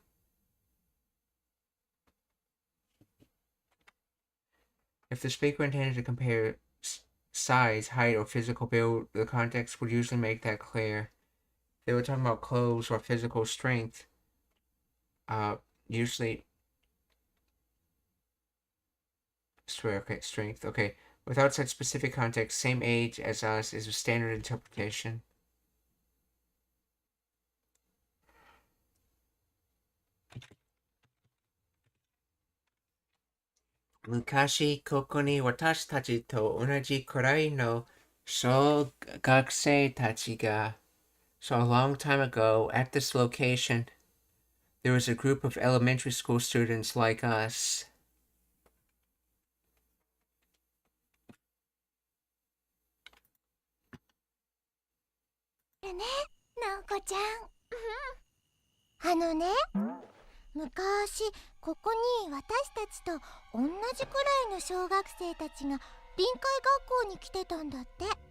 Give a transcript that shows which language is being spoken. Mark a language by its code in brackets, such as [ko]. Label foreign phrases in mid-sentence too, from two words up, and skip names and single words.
[en] If the speaker intended to compare size, height, or physical build, the context would usually make that clear. If they were talking about clothes or physical strength, usually, strength, okay. Without such specific context, same age as us is a standard interpretation. [ja] 昔ここに私たちと同じくらいの小学生たちが. [en] So a long time ago, at this location, there was a group of elementary school students like us. Nao-ko-chan. [ja] 昔ここに私たちと同じくらいの小学生たちが臨海学校に来てたんだって。